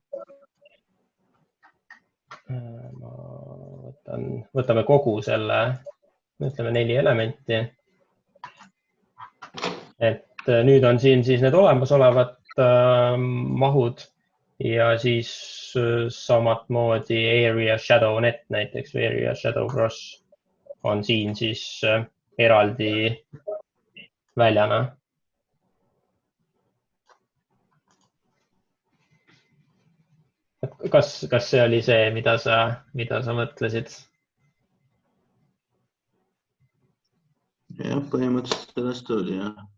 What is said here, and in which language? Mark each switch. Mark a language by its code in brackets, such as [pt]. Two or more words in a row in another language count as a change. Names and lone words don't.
[et] Võtame kogu selle, ütleme 4 elementi. Et nüüd on siin siis need olemasolevad mahud ja siis samat moodi [en] area shadow net [et] näiteks või [en] area shadow cross [et] on siin siis eraldi väljana. Kas see oli see, mida sa mõtlesid? Jah, põhimõtteliselt sellest oli, jah.